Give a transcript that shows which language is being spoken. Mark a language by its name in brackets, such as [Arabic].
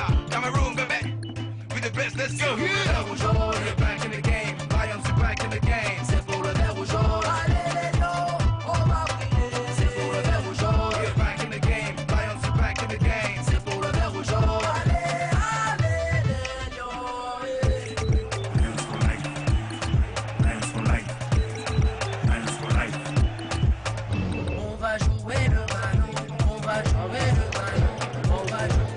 [English] Cameroon, baby, we the best, let's go. You're back in the game, Lions are back in the game. [French] C'est pour le vert ou jaune, allez les gars, on va briller. C'est pour le vert ou jaune, [English] you're back in the game, Lions are back in the game. [French] C'est pour le vert ou jaune, allez, allez les gars. [English] Lions for life, Lions for life, Lions for life. [French] On va jouer le ballon, on va jouer le ballon, on va jouer.